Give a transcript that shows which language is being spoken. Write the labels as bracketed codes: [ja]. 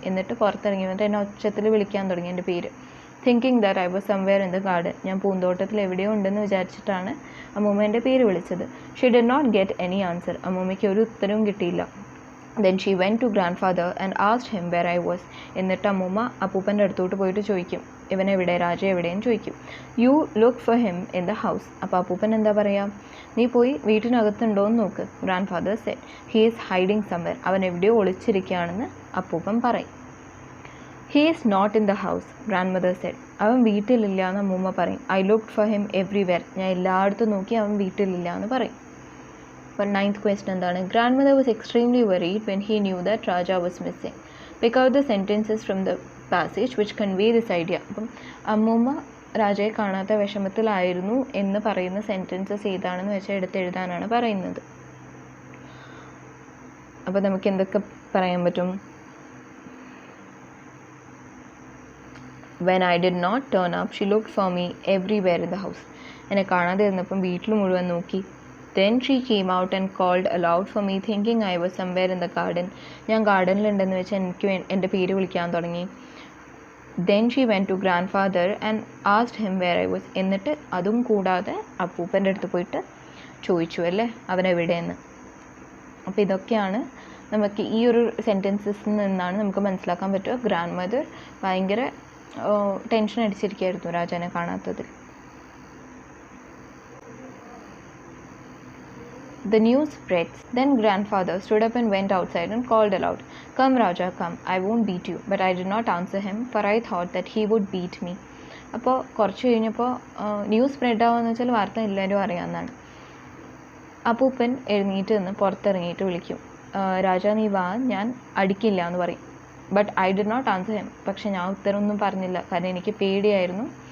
[ml] എന്നിട്ട് പുറത്തിറങ്ങി വന്നിട്ട് എന്നെ ഒച്ചത്തിൽ വിളിക്കാൻ തുടങ്ങി എൻ്റെ പേര്. [en] Thinking that I was somewhere in the garden. [ml] ഞാൻ പൂന്തോട്ടത്തിൽ എവിടെയോ ഉണ്ടെന്ന് വിചാരിച്ചിട്ടാണ് അമ്മൂമ്മ എൻ്റെ പേര് വിളിച്ചത്. [en] She did not get any answer. [ml] അമ്മൂമ്മയ്ക്ക് ഒരു ഉത്തരവും കിട്ടിയില്ല. [en] Then she went to grandfather and asked him where I was. [ml] എന്നിട്ട് അമ്മൂമ്മ അപ്പൂപ്പൻ്റെ അടുത്തോട്ട് പോയിട്ട് ചോദിക്കും, ഇവനെവിടെ, രാജ എവിടെയെന്ന് ചോദിക്കും. [en] You look for him in the house. [ml] അപ്പോൾ അപ്പൂപ്പൻ എന്താ പറയുക, നീ പോയി വീട്ടിനകത്തുണ്ടോയെന്ന് നോക്ക്. [en] Grandfather said he is hiding somewhere. [ml] അവൻ എവിടെയോ ഒളിച്ചിരിക്കുകയാണെന്ന് അപ്പൂപ്പൻ പറയും. [en] He is not in the house, grandmother said. [ml] അവൻ വീട്ടിലില്ല എന്ന് അമ്മൂമ്മ പറയും. [en] I looked for him everywhere. [ml] ഞാൻ എല്ലായിടത്തും നോക്കി, അവൻ വീട്ടിലില്ല എന്ന് പറയും. അപ്പോൾ 9th question എന്താണ്? [en] Grandmother was extremely worried when he knew that Raja was missing. Pick out the sentences from the passage which convey this idea. [ml] അപ്പം അമ്മൂമ്മ രാജയെ കാണാത്ത വിഷമത്തിലായിരുന്നു എന്ന് പറയുന്ന സെൻറ്റൻസസ് ഏതാണെന്ന് വെച്ചാൽ എടുത്തെഴുതാനാണ് പറയുന്നത്. അപ്പോൾ നമുക്ക് എന്തൊക്കെ പറയാൻ പറ്റും? [en] When I did not turn up, she looked for me everywhere in the house. [ml] എന്നെ കാണാതെ ഇരുന്നപ്പം വീട്ടിൽ മുഴുവൻ നോക്കി. [en] Then she came out and called aloud for me, thinking I was somewhere in the garden. [ml] ഞാൻ ഗാർഡനിലുണ്ടെന്ന് വെച്ചാൽ എനിക്ക് എൻ്റെ പേര് വിളിക്കാൻ തുടങ്ങി. [en] Then she went to grandfather and asked him where I was. [ml] എന്നിട്ട് അതും കൂടാതെ അപ്പൂപ്പൻ്റെ അടുത്ത് പോയിട്ട് ചോദിച്ചു അല്ലേ അവൻ എവിടെയെന്ന്. അപ്പോൾ ഇതൊക്കെയാണ് നമുക്ക് ഈ ഒരു സെൻറ്റൻസസിൽ നിന്നാണ് നമുക്ക് മനസ്സിലാക്കാൻ പറ്റുക ഗ്രാൻഡ് മദർ ഭയങ്കര tension അടിച്ചിരിക്കുകയായിരുന്നു രാജാനെ കാണാത്തതിൽ. [en] The news spreads. Then grandfather stood up and went outside and called aloud, "Come Raja, come. I won't beat you." But I did not answer him, for I thought that he would beat me. [ml] അപ്പോൾ കുറച്ച് കഴിഞ്ഞപ്പോൾ news spread ആവുമെന്ന് വെച്ചാൽ വാർത്ത എല്ലാവരും അറിയാമെന്നാണ്. അപ്പൂപ്പൻ എഴുന്നേറ്റ് നിന്ന് പുറത്തിറങ്ങിയിട്ട് വിളിക്കും, രാജ നീ വാ, ഞാൻ അടിക്കില്ല എന്ന് പറയും. [en] But I did not answer him. [ml] പക്ഷെ ഞാൻ ഉത്തരമൊന്നും പറഞ്ഞില്ല, കാരണം എനിക്ക് പേടിയായിരുന്നു.